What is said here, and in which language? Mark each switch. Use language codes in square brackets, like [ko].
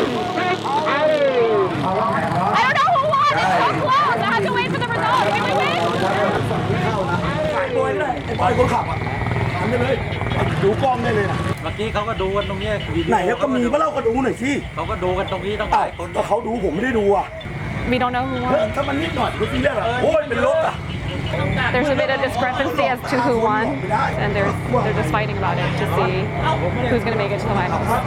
[en] I don't know who won. It's so close. I have to wait for the result. Did we win? [th] ไอ้คนขับอ่ะทำได้เลยดูกล้องได้เลยนะ เมื่อกี้เขาก็ดูกันตรงนี้ ไหนก็มีก็เล่าก็ดูหน่อยสิ เขาก็ดูกันตรงนี้ตั้งหลายคน ก็เขาดูผมไม่ได้ดูอ่ะ [en] We don't know who [th] เฮ้ย [en] won. [th] ถ้ามันนิดหน่อยก็ทีแรกอ่ะโอ้ยเป็นรถอ่ะ [en] There's a bit of discrepancy as to who won, and they're just fighting about it to see who's going to make it to the finals.